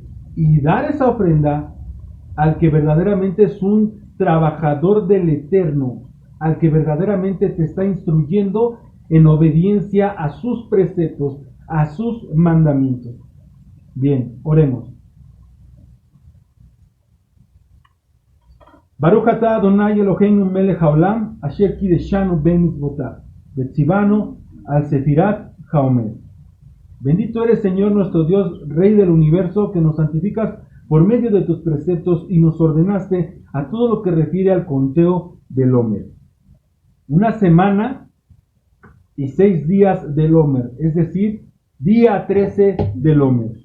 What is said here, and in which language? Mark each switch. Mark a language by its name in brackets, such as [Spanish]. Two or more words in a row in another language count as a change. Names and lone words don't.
[Spanish] Y dar esa ofrenda al que verdaderamente es un trabajador del Eterno, al que verdaderamente te está instruyendo en obediencia a sus preceptos, a sus mandamientos. Bien, oremos. [Hebrew] ברוך אתה אדוני אלוהינו מלך העולם, אשר קידשנו בן מצוותיו, וציוונו על ספירת העומר. [Spanish] Bendito eres, Señor nuestro Dios, Rey del universo, que nos santificas por medio de tus preceptos y nos ordenaste a todo lo que refiere al conteo del Omer. Una semana y 6 días del Omer, es decir, día 13 del Omer.